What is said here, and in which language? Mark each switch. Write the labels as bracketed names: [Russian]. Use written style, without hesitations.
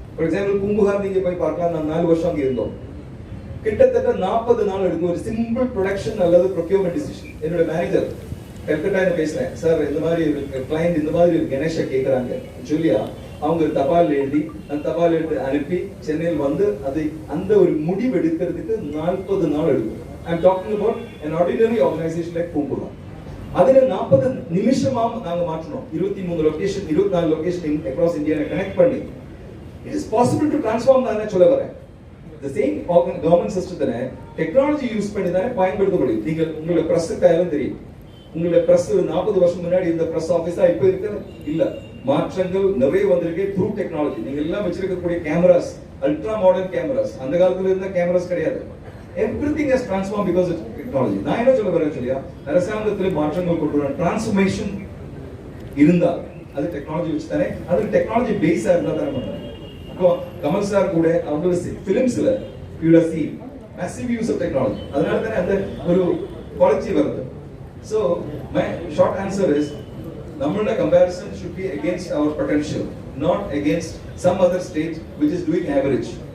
[Tamil] For example Poompuhar நீங்க போய் பார்க்கலாம். நான் 4 வருஷம் அங்கே இருந்தோம். கிட்டத்தட்ட 40 நாள் எடுக்கும் ஒரு சிம்பிள் ப்ரொடக்ஷன் அல்லது ப்ரொக்யூர்மெண்ட் டிசிஷன். என்னோட மேனேஜர் கல்கட்டால பேசுறேன், சார் இந்த மாதிரி கிளைண்ட் இந்த மாதிரி கணேஷை கேட்கறாங்க சொல்லியா அவங்க தபால் எழுதி அந்த தபால் எடுத்து அனுப்பி சென்னையில் வந்து அது அந்த ஒரு முடிவு எடுக்கிறதுக்கு 40 நாள் எடுக்கும். [English] I'm talking about an ordinary organization like Pumbura. [Tamil] அதில 40 நிமிஷமா நாங்க மாற்றணும். [English] 23 location 24 location across India connect பண்ணி it is possible to transform [Tamil] நான் சொல்ல வரேன். [English] The same government system [Tamil] தான டெக்னாலஜி யூஸ் பண்ணி தான பயன்படுத்த முடியும். நீங்க உங்களோட பிரஸ் கையில தெரியும். உங்களோட பிரஸ் 40 வருஷம் முன்னாடி இருந்த பிரஸ் ஆபீஸா இப்ப இருக்கு இல்ல. மாற்றங்கள் நிறைய வந்திருக்கு த்ரூ டெக்னாலஜி. நீங்க எல்லாம் வச்சிருக்கக்கூடிய கேமராஸ் அல்ட்ரா மாடர்ன் கேமராஸ். அந்த காலத்துல இருந்த கேமராஸ் கிடையாது. [English] everything has transformed because of technology. [Tamil] நான் என்ன சொல்ல வரேன் சொல்லியா, அரசாங்கத்தில் மாற்றங்கள் கொண்டு வர டிரான்ஸ்ஃபர்மேஷன் இருந்தால் அது டெக்னாலஜி வச்சு தானே, அது டெக்னாலஜி பேஸா இருந்தா தானே பண்றாங்க. இப்போ கமல் சார் கூட அவங்களோட ஃபிலிம்ஸ்ல [English] you will see massive use of technology. [Tamil] அதனால தானே அந்த ஒரு குவாலிட்டி வருது. [English] So my short answer is நம்மளோட comparison should be against our potential, not against some other state which is doing average.